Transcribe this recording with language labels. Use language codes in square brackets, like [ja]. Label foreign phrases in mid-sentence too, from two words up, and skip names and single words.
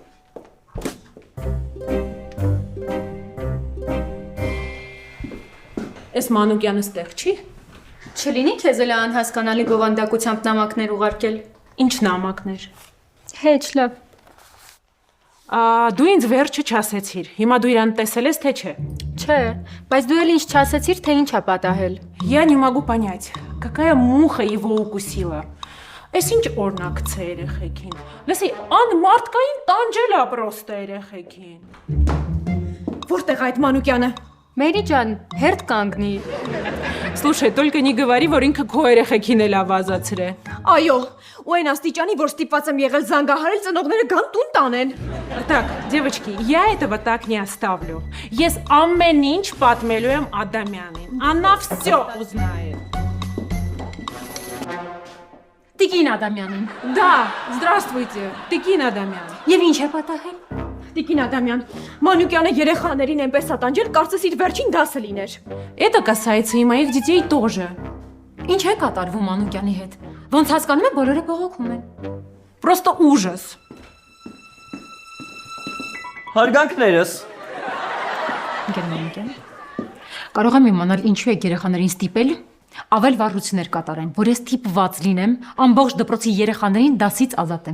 [hy] Էս Մանուկյանը ստեղ չի։ Չլինի քեզ էլ անհասկանալի գովանդակությամբ նամակներ ուղարկել։ Ինչ նամակներ։ Հեչ լավ։ Դու ինձ վերջը չասեցիր։ Հիմա դու իրան տեսել ես թե չէ։ Չէ, բայց дու էլ ինչ չասեցիր, թե ինչ է պատահել։ [ru] Я не могу понять, какая муха его укусила։ [hy] Էս ինչ օրնակց է երեխեքին։ Լսի, անմարդկային տանջել է պրոստը երեխեքին։ Որտեղ է այդ Մանուկյանը։ Մերի ջան, հերթ կանգնի։ [ru] Слушай, только не говори, [hy] որ ինքը քո երեխեքին էլ ավազացրե։ Այո, ու այն աստիճանի, որ ստիպված եմ եղել զանգահարել ծնողները գան տուն տանեն։ [ru] Так, девочки, я этого так не оставлю։ [hy] Ես ամեն ինչ պատմելու եմ Ադամյանին։ [ru] Она всё узнает։ [hy] Տիկին Ադամյանին։ [ru] Да, здравствуйте, [hy] Տիկին Ադամյան։ Եվ ինչ է պատահել։ Տիկին Ադամյան, Մանուկյանը երեխաներին այնպես ատանջել, կարծես իր վերջին դասը լիներ։ [ru] Это касается и моих детей тоже։ [hy] Ինչ է կատարվում Մանուկյանի հետ։ Ոնց հասկանում եմ, բոլորը բողոքում են։ [ru] Просто ужас։ [hy] Հարգանքներս, Գերմանիկյան։ Կարող եմ իմանալ ինչու եք երեխաներին ստիպել ավել վարություններ կատարեն, որ ես ստիպված լինեմ ամբողջ դպրոցի երեխաներին դասից ազատեմ։